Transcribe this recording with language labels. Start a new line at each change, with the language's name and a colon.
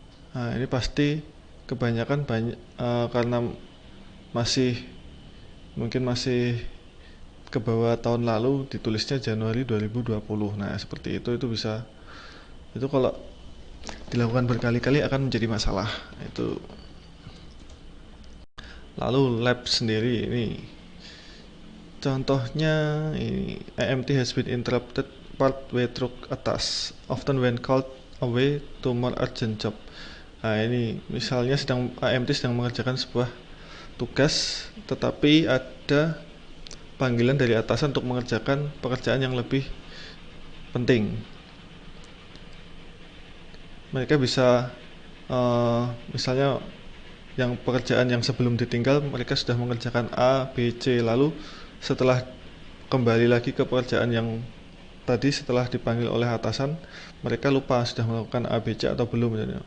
Indonesian: Nah, ini pasti kebanyakan karena mungkin masih ke bawah tahun lalu ditulisnya Januari 2020. Nah, seperti itu kalau dilakukan berkali-kali akan menjadi masalah. Itu. Lalu lab sendiri ini contohnya, ini
English: AMT has been interrupted partway through a task, often when called away to more urgent job.
Indonesian: Nah, ini misalnya AMT sedang mengerjakan sebuah tugas, tetapi ada panggilan dari atasan untuk mengerjakan pekerjaan yang lebih penting. Mereka bisa misalnya yang pekerjaan yang sebelum ditinggal mereka sudah mengerjakan A, B, C, lalu setelah kembali lagi ke pekerjaan yang tadi setelah dipanggil oleh atasan, mereka lupa sudah melakukan A, B, C atau belum.